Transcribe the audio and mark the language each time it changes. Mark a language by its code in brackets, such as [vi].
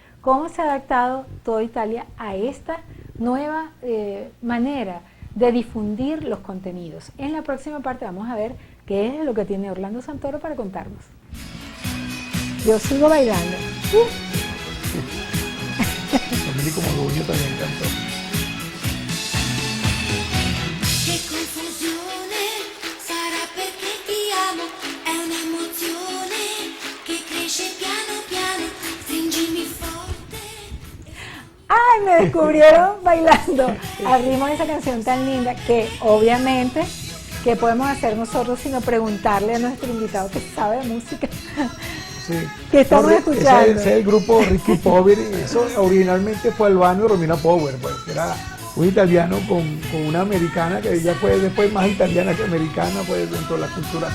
[es] ¿Cómo se ha adaptado toda Italia a esta nueva manera de difundir los contenidos? En la próxima parte vamos a ver qué es lo que tiene Orlando Santoro para contarnos. Yo sigo bailando. Domenico Modugno también cantó. [it] Che confusione sarà perché ti amo, è un'emozione che cresce piano piano, stringimi forte. [es] ¡Ay, me descubrieron bailando! Al ritmo de esa canción tan linda que obviamente, ¿qué podemos hacer nosotros sino preguntarle a nuestro invitado que sabe de música? Sí. ¿Qué estamos escuchando? Ese es el grupo Ricky Poveri. Eso originalmente fue Albano y Romina Power, pues, que era un italiano con una americana que ella fue después más italiana que americana, pues dentro de la cultura.